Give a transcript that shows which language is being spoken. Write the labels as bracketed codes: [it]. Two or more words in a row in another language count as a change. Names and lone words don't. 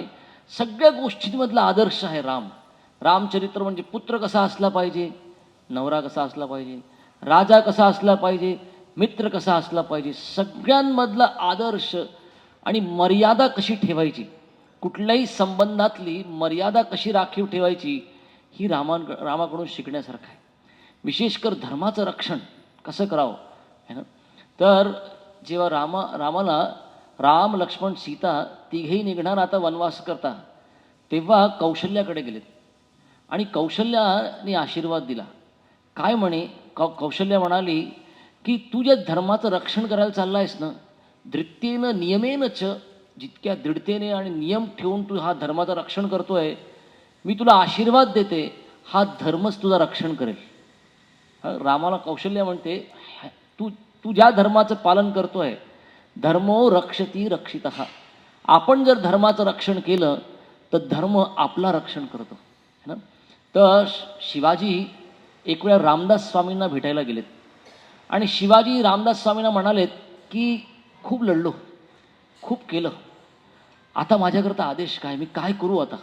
[mr] सगळ्या गोष्टींमधला आदर्श आहे राम. रामचरित्र म्हणजे पुत्र कसा असला पाहिजे, नवरा कसा असला पाहिजे, राजा कसा असला पाहिजे, मित्र कसा असला पाहिजे, सगळ्यांमधला आदर्श आणि मर्यादा कशी ठेवायची, कुठल्याही संबंधातली मर्यादा कशी राखीव ठेवायची, ही रामाकडून शिकण्यासारखं आहे. विशेषकर धर्माचं रक्षण कसं करावं [hi] है ना. [mr] तर जेव्हा रामाला राम लक्ष्मण सीता तिघेही निघणार आता वनवास करता, तेव्हा कौशल्याकडे गेलेत आणि कौशल्याने आशीर्वाद दिला. काय म्हणे, कौशल्या म्हणाली की तू ज्या धर्माचं रक्षण करायला चालला आहेस ना, [sa] धृत्येनं नियमेन च, [mr] जितक्या दृढतेने आणि नियम ठेवून तू हा धर्माचं रक्षण करतोय, मी तुला आशीर्वाद देते, हा धर्मच तुझं रक्षण करेल. रामाला कौशल्य म्हणते, तू तू ज्या धर्माचं पालन करतोय, [sa] धर्मो रक्षती रक्षितः. [mr] आपण जर धर्माचं रक्षण केलं तर धर्म आपला रक्षण करतो [hi] है ना. [mr] तर शिवाजी एक वेळा रामदास स्वामींना भेटायला गेलेत आणि शिवाजी रामदास स्वामींना म्हणालेत की खूप लढलो, खूप केलं, आता माझ्याकरता आदेश काय, मी काय करू आता.